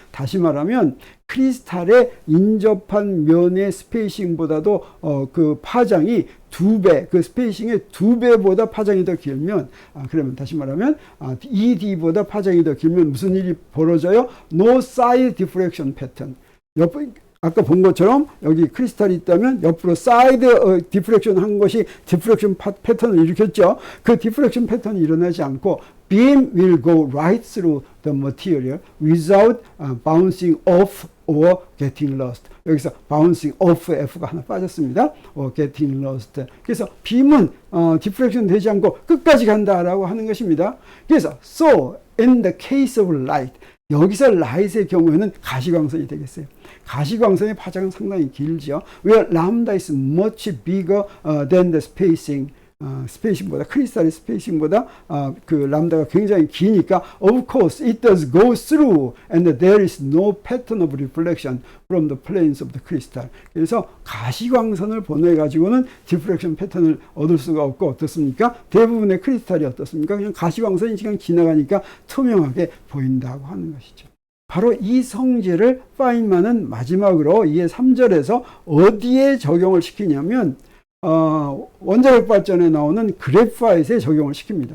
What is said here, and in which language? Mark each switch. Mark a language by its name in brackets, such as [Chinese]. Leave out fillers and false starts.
[Korean] 다시 말하면, 크리스탈에 인접한 면의 스페이싱보다도, 그 파장이 2배, 그 스페이싱의 2배보다 파장이 더 길면, 그러면 다시 말하면, ED보다 파장이 더 길면 무슨 일이 벌어져요? [English] No side diffraction pattern. [Korean] 아까 본 것처럼 여기 크리스탈이 있다면 옆으로 사이드 디프렉션 한 것이 디프렉션 패턴을 일으켰죠. 그 디프렉션 패턴이 일어나지 않고 [English] beam will go right through the material without bouncing off or getting lost. [Korean] 여기서 [English] bouncing off [Korean] F가 하나 빠졌습니다. [English] or getting lost. [Korean] 그래서 빔은 디프렉션 되지 않고 끝까지 간다라고 하는 것입니다. 그래서 [English] so in the case of light [Korean] 여기서 라이트의 경우에는 가시광선이 되겠어요. 가시광선의 파장은 상당히 길죠. [English] where lambda is much bigger than the spacing. [Korean] 스페이싱보다 크리스탈의 스페이싱보다 그 람다가 굉장히 기니까 [English] of course it does go through and there is no pattern of reflection from the planes of the crystal. [Korean] 그래서 가시광선을 보내 가지고는 디프렉션 패턴을 얻을 수가 없고 어떻습니까? 대부분의 크리스탈이 어떻습니까? 그냥 가시광선이 그냥 지나가니까 투명하게 보인다고 하는 것이죠. 바로 이 성질을 파인만은 마지막으로 이해 3절에서 어디에 적용을 시키냐면 원자력 발전에 나오는 그래파이트에 적용을 시킵니다.